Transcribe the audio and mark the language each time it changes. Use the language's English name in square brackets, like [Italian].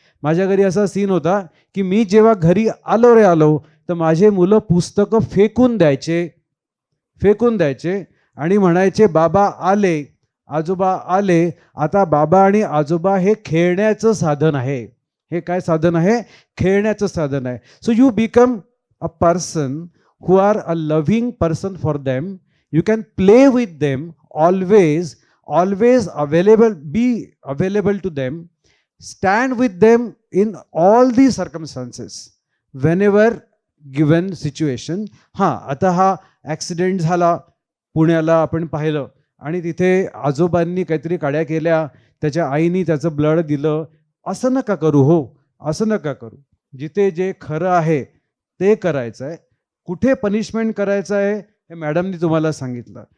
[Marathi] माझ्या घरी असा सीन होता की मी जेव्हा घरी आलो तर माझे मुलं पुस्तकं फेकून द्यायचे आणि म्हणायचे, बाबा आले, आजोबा आले. आता बाबा आणि आजोबा हे खेळण्याचं साधन आहे. हे काय साधन आहे? खेळण्याचं साधन आहे. [English] So you become a person who are a loving person for them. You can play with them, always available, be available to them, stand with them in all the circumstances, whenever given situation. [Marathi] आता हा accident झाला, पुण्याला आपण पाहिलं, आणि तिथे आजोबांनी काहीतरी काड्या केल्या, त्याच्या आईनी त्याचं ब्लड दिलं. असं नका करू, हो असं नका करू. जिथे जे खरं आहे ते करायचं आहे. कुठे पनिशमेंट करायचं आहे हे मॅडमनी तुम्हाला सांगितलं.